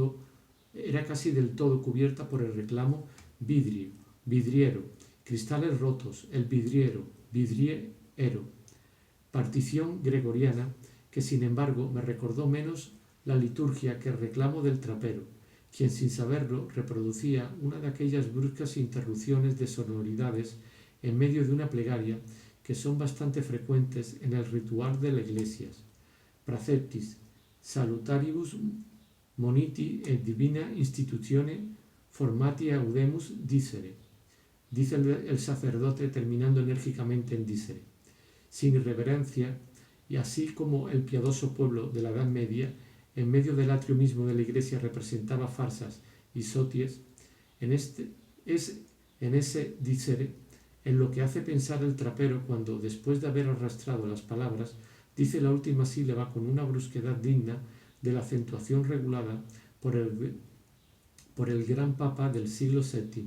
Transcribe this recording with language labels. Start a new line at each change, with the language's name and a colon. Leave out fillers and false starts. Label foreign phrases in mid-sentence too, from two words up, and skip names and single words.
Spanish: del todo cubierta por el reclamo vidrio, vidriero, cristales rotos, el vidriero, vidriero, partición gregoriana que sin embargo me recordó menos la liturgia que el reclamo del trapero, quien sin saberlo reproducía una de aquellas bruscas interrupciones de sonoridades en medio de una plegaria que son bastante frecuentes en el ritual de las iglesias.
Latin: Praceptis, salutaribus moniti et divina institutione formati audemus dicere.
Spanish: Dice el sacerdote terminando enérgicamente en dicere. Sin irreverencia, y así como el piadoso pueblo de la Edad Media, en medio del atrio mismo de la iglesia representaba farsas y soties, es en ese dicere en lo que hace pensar el trapero cuando, después de haber arrastrado las palabras, dice la última sílaba con una brusquedad digna de la acentuación regulada por el gran papa del siglo VII.